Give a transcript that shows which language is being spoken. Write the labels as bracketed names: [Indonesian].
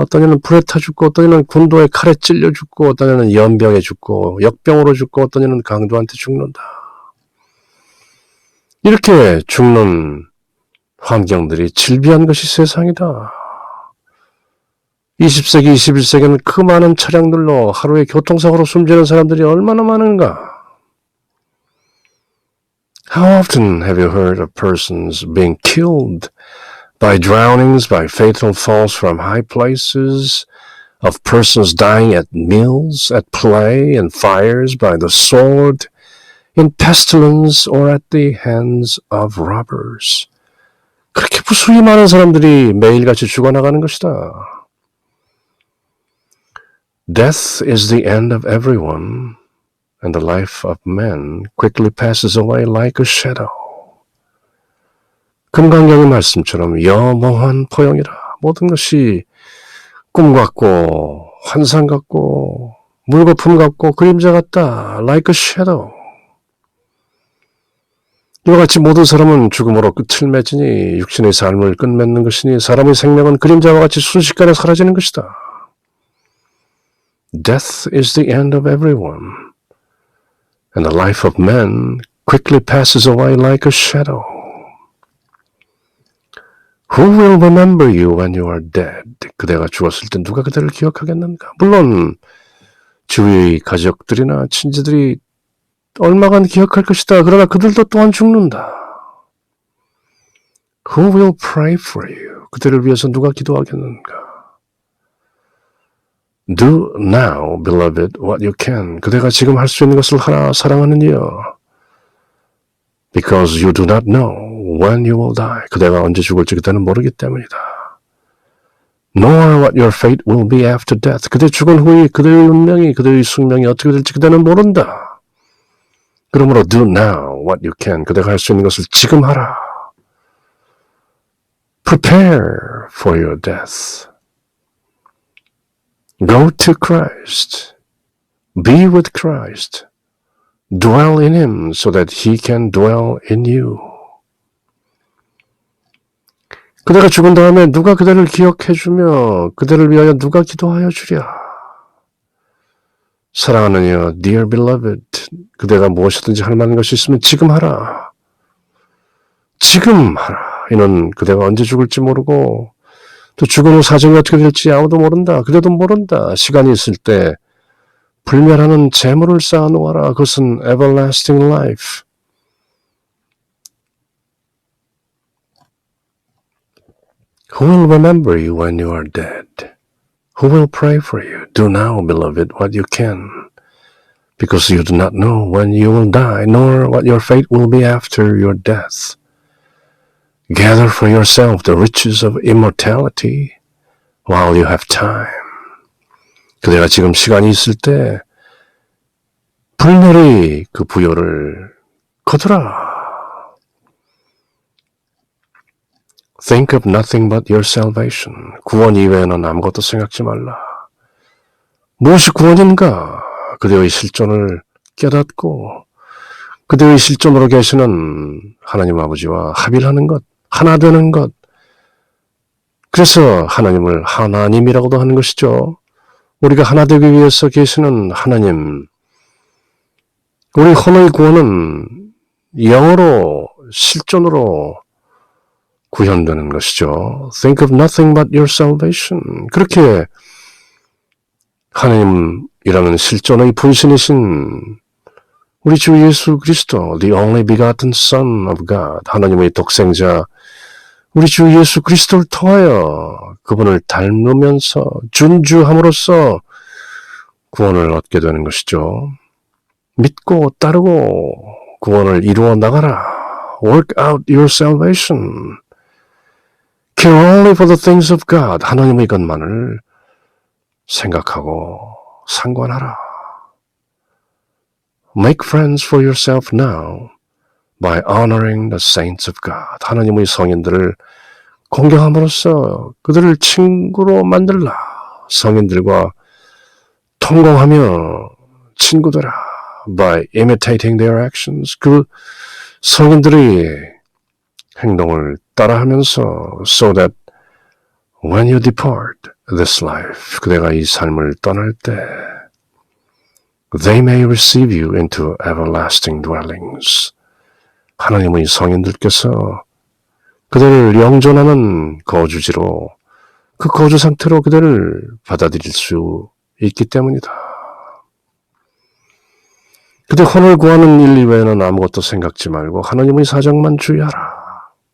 [Korean] 어떤 이는 불에 타 죽고, 어떤 이는 군도에 칼에 찔려 죽고, 어떤 이는 연병에 죽고, 역병으로 죽고, 어떤 이는 강도한테 죽는다. 이렇게 죽는 환경들이 질비한 것이 세상이다. 20세기, 21세기는 그 많은 차량들로 하루에 교통사고로 숨지는 사람들이 얼마나 많은가. [English] How often have you heard of persons being killed by drownings, by fatal falls from high places, of persons dying at meals, at play, and fires by the sword, in pestilence, or at the hands of robbers. [Korean] 그렇게 무수히 많은 사람들이 매일같이 죽어나가는 것이다. [English] Death is the end of everyone, and the life of man quickly passes away like a shadow. [Korean] 금강경의 말씀처럼 영원한 포용이라. 모든 것이 꿈 같고 환상 같고 물거품 같고 그림자 같다. [English] Like a shadow. [Korean] 이와 같이 모든 사람은 죽음으로 끝을 맺으니 육신의 삶을 끝맺는 것이니 사람의 생명은 그림자와 같이 순식간에 사라지는 것이다. [English] Death is the end of everyone, and the life of man quickly passes away like a shadow. Who will remember you when you are dead? [Korean] 그대가 죽었을 때 누가 그대를 기억하겠는가? 물론 주위의 가족들이나 친지들이 얼마간 기억할 것이다. 그러나 그들도 또한 죽는다. [English] Who will pray for you? [Korean] 그대를 위해서 누가 기도하겠는가? [English] Do now, beloved, what you can. [Korean] 그대가 지금 할 수 있는 것을 하라, 사랑하는 이여. [English] Because you do not know when you will die. [Korean] 그대가 언제 죽을지 그대는 모르기 때문이다. [English] Nor what your fate will be after death. [Korean] 그대 죽은 후에 그대의 운명이, 그대의 숙명이 어떻게 될지 그대는 모른다. 그러므로 [English] do now what you can. [Korean] 그대가 할 수 있는 것을 지금 하라. [English] Prepare for your death. Go to Christ. Be with Christ. Dwell in Him so that He can dwell in you. [Korean] 그대가 죽은 다음에 누가 그대를 기억해주며 그대를 위하여 누가 기도하여 주랴. 사랑하는 이여, [English] dear beloved, [Korean] 그대가 무엇이든지 할 만한 것이 있으면 지금 하라. 지금 하라. 이는 그대가 언제 죽을지 모르고 또 죽은 후 사정이 어떻게 될지 아무도 모른다. 그대도 모른다. 시간이 있을 때 불멸하는 재물을 쌓아놓아라. 그것은 [English] everlasting life. Who will remember you when you are dead? Who will pray for you? Do now, beloved, what you can, because you do not know when you will die, nor what your fate will be after your death. Gather for yourself the riches of immortality while you have time. [Korean] 그대가 지금 시간이 있을 때 불멸의 그 부요를 거두라. Think of nothing but your salvation. 구원 이외에는 아무것도 생각지 말라. 무엇이 구원인가? 그대의 실존을 깨닫고 그대의 실존으로 계시는 하나님 아버지와 합일하는 것, 하나 되는 것. 그래서 하나님을 하나님이라고도 하는 것이죠. 우리가 하나 되기 위해서 계시는 하나님. 우리 헌의 구원은 영어로 실존으로 구현되는 것이죠. [English] Think of nothing but your salvation. [Korean] 그렇게 하나님이라는 실존의 분신이신 우리 주 예수 그리스도, [English] the only begotten Son of God, [Korean] 하나님의 독생자, 우리 주 예수 그리스도를 통하여 그분을 닮으면서 준주함으로써 구원을 얻게 되는 것이죠. 믿고 따르고 구원을 이루어 나가라. [English] Work out your salvation. Care only for the things of God. [Korean] 하나님의 것만을 생각하고 상관하라. Make friends for yourself now by honoring the saints of God. 하나님의 성인들을 공경함으로써 그들을 친구로 만들라. 성인들과 통공하며 친구되라. [English] By imitating their actions. [Korean] 그 성인들의 행동을 따라하면서 [English] so that when you depart this life, [Korean] 그대가 이 삶을 떠날 때 [English] they may receive you into everlasting dwellings. [Korean] 하나님의 성인들께서 그들을 영존하는 거주지로 그 거주 상태로 그들을 받아들일 수 있기 때문이다. 그대 혼을 구하는 일 이외에는 아무것도 생각지 말고 하나님의 사정만 주의하라.